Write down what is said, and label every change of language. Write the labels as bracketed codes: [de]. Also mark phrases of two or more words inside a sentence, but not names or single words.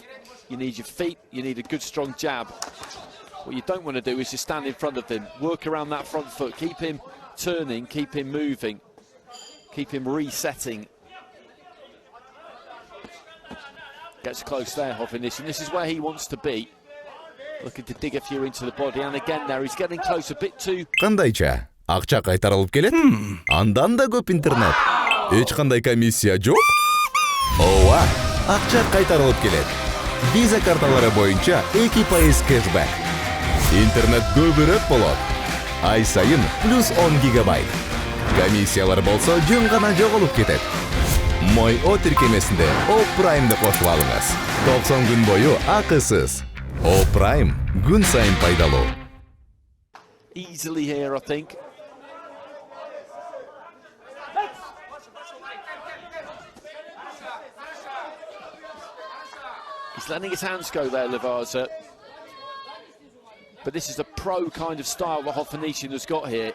[en] You need your feet, you need a good strong jab. What you don't want to do is just stand in front of him, work around that front foot, keep him turning, keep him moving, keep him resetting. Gets close there, Hovhannissian. This is where he wants to be. Looking to dig a few into the body, and again there, he's getting close a bit too. [ky] Кандайча? Акча кайтарылып келет? Андан да көп интернет. Эч кандай комиссия жок? Ооба, акча кайтарылып келет. Виза карталары боюнча 2% кэшбэк. Интернет көбүрөөк болот. Ай сайын плюс 10 гигабайт. Комиссиялар болсо жөн гана жоголуп кетет. Мой О тиркемесинде О Праймды кошуп алыңыз. 90 күн бою акысыз. О Прайм күн сайын пайдалуу. [en] Easily here, I think. He's letting his hands go there, Ливаза. But this is a pro kind of style that Hovhannissian has got here.